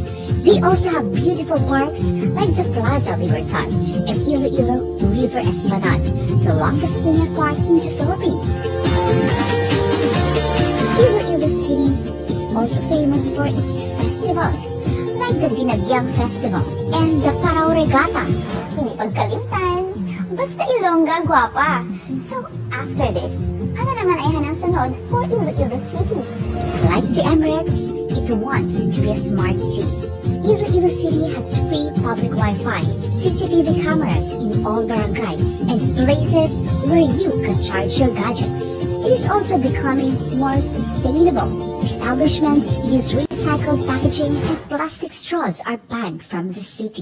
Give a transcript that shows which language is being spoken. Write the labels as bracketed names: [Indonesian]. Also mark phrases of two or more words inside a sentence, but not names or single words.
[English] They also have beautiful parks like the Plaza Libertad and Iloilo River Esplanade, the longest linear park in the Philippines. Iloilo City is also famous for its festivals, like the Dinagyang Festival and the Parao Regatta. [Hiligaynon] Hindi pagkalimtan, basta Ilongga guwapa. [English] So after this, [Hiligaynon] ano naman ay hanang sunod [English] for Iloilo City? Like the Emirates, it wants to be a smart city. Iloilo City has free public Wi-Fi, CCTV cameras in all barangays, and places where you can charge your gadgets. It is also becoming more sustainable. Establishments use recycled packaging and plastic straws are banned from the city.